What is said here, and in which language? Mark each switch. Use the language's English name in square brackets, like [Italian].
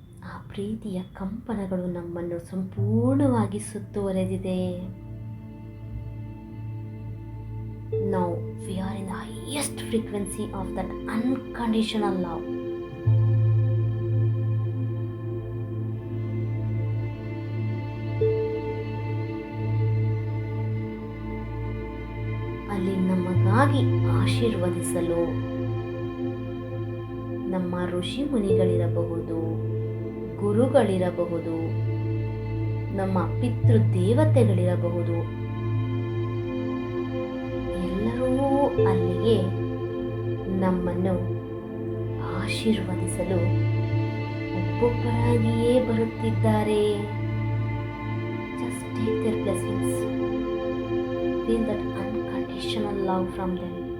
[Kannada] ಆ ಪ್ರೀತಿಯ ಕಂಪನಗಳು ನಮ್ಮನ್ನು ಸಂಪೂರ್ಣವಾಗಿ ಸುತ್ತುವರೆದಿದೆ. [English] Now we are in the highest frequency of that unconditional love. [Kannada] ಅಲ್ಲಿ ನಮಗಾಗಿ ಆಶೀರ್ವದಿಸಲು ನಮ್ಮ ಋಷಿ ಮುನಿಗಳಿರಬಹುದು, ಗುರುಗಳಿರಬಹುದು, ನಮ್ಮ ಪಿತೃ ದೇವತೆಗಳಿರಬಹುದು, ಎಲ್ಲರೂ ಅಲ್ಲಿಗೆ ನಮ್ಮನ್ನು ಆಶೀರ್ವದಿಸಲು ಒಬ್ಬೊಬ್ಬರಾಗಿಯೇ ಬರುತ್ತಿದ್ದಾರೆ. [English] Just take their blessings. Feel that unconditional love from them.